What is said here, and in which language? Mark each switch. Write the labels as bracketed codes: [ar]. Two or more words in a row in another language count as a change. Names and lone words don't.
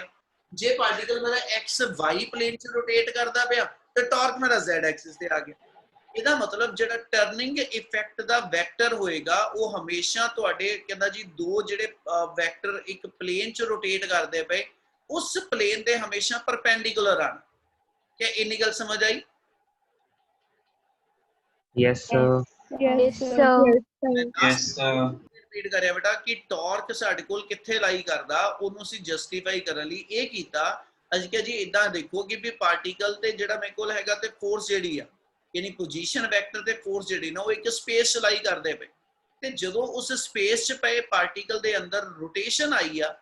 [pa] ਜੇ ਪਾਰਟੀਕਲ ਮੇਰਾ [en] xy plane [pa] ਚ ਰੋਟੇਟ ਕਰਦਾ ਪਿਆ ਤੇ ਟਾਰਕ ਮੇਰਾ [en] z axis [pa] ਤੇ ਆ ਗਿਆ। ਇਹਦਾ ਮਤਲਬ ਜਿਹੜਾ [en] turning effect [pa] ਦਾ ਵੈਕਟਰ ਹੋਏਗਾ ਉਹ ਹਮੇਸ਼ਾ ਤੁਹਾਡੇ ਕਹਿੰਦਾ ਜੀ ਦੋ ਜਿਹੜੇ ਵੈਕਟਰ ਇੱਕ ਪਲੇਨ ਚ ਰੋਟੇਟ ਕਰਦੇ ਪਏ ਉਸ ਪਲੇਨ ਦੇ ਹਮੇਸ਼ਾ ਪਰਪੈਂਡੀਕੂਲਰ ਆਣ। ਕਿ ਇੰਨੀ ਗੱਲ ਸਮਝ ਆਈ? [en] Yes, sir. Yes, sir. Yes, sir. [pa] ਰਿਪੀਟ ਕਰਿਆ ਬੇਟਾ ਕਿ ਟਾਰਕ ਸਾਡੇ ਕੋਲ ਕਿੱਥੇ ਲਾਈ ਕਰਦਾ, ਉਹਨੂੰ ਅਸੀਂ ਜਸਟੀਫਾਈ ਕਰਨ ਲਈ ਇਹ ਕੀਤਾ। ਅਸੀਂ ਕਿਹਾ ਜੀ ਇਦਾਂ ਦੇਖੋ ਕਿ ਵੀ ਪਾਰਟੀਕਲ ਤੇ ਜਿਹੜਾ ਮੇਰੇ ਕੋਲ ਹੈਗਾ ਤੇ ਫੋਰਸ ਜਿਹੜੀ ਆ ਯਾਨੀ [en] position vector [pa] ਤੇ ਫੋਰਸ ਜਿਹੜੀ ਨਾ ਉਹ ਇੱਕ ਸਪੇਸ ਚ ਲਾਈ ਕਰਦੇ ਪਏ, ਤੇ ਜਦੋਂ ਉਸ ਸਪੇਸ ਚ ਪਏ ਪਾਰਟੀਕਲ ਦੇ ਅੰਦਰ ਰੋਟੇਸ਼ਨ ਆਈ ਆ।